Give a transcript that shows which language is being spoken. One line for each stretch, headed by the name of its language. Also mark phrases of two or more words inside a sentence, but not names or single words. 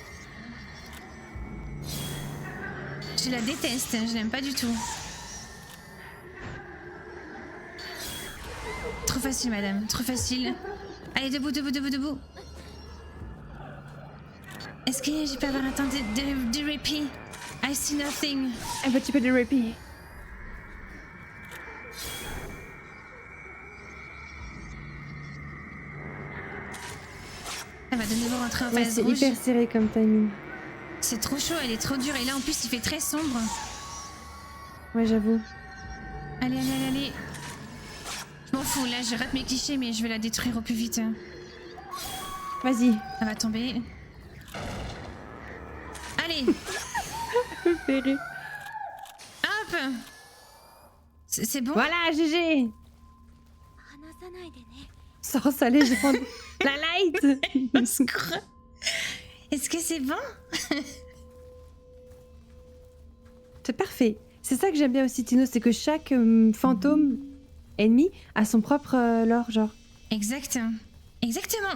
French: Je la déteste, je l'aime pas du tout. Trop facile, madame, trop facile. Allez, debout, debout, debout, debout. Est-ce que je peux avoir un temps de répit?
English: I see nothing.
French: Un petit peu de répit. Elle va de nouveau rentrer en Ouais, phase c'est rouge. hyper serré comme timing. C'est trop chaud, elle est trop dure. Et là, en plus, il fait très sombre. Ouais, j'avoue. Allez, allez, allez, allez. Je m'en fous, là, je rate mes clichés, mais je vais la détruire au plus vite. Vas-y. Elle va tomber. Allez, Me fait rire. hop. C'est bon? Voilà, GG!
Japanese: 離さないでね
French: Sors sa légende. La light! Au secours. Est-ce que c'est bon? C'est parfait. C'est ça que j'aime bien aussi, Tino, c'est que chaque fantôme ennemi a son propre lore, genre. Exact. Exactement.